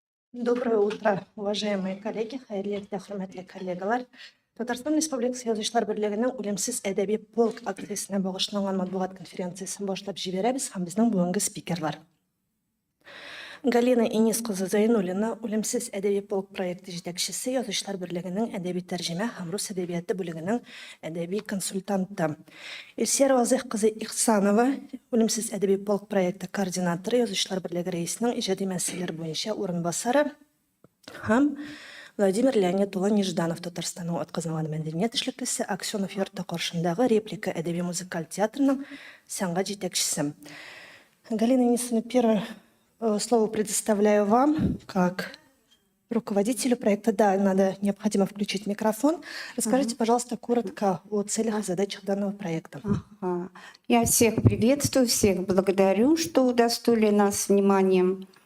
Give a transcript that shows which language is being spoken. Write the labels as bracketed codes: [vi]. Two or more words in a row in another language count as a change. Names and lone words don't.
[ru] Доброе утро, уважаемые коллеги, [tt] хайырлы хөрмәтле коллегалар. Татарстан Республикасы Язучылар берлегенең үлемсез әдәби полк акциясенә багышланган матбугат конференциясын башлап җибәрәбез һәм безнең бүгенге спикерлар. Галина Инис кызы Зайнуллина, үлемсез әдәби полк проекты җитәкчесе, Язучылар берлегенең әдәби тәрҗемә һәм рус әдәбияты бүлегенең әдәби консультанты. Илсер Вазыйх кызы Ихсанова, үлемсез әдәби полк проекты координаторы, Язучылар берлеге рәисенең иҗади мәсьәләләр буенча урынбасары һәм Владимир Леонид улы Нежданов, Татарстанның атказанган мәдәният эшлеклесе, Аксенов йорты каршындагы реплика әдәби музыкаль театрының сәнгать җитәкчесе. [ru] Галина Инисовна, первое слово предоставляю вам как руководителю проекта. Да, необходимо включить микрофон. Расскажите, пожалуйста, коротко о целях и задачах данного проекта. Я всех приветствую, всех благодарю, что удостоили нас вниманием.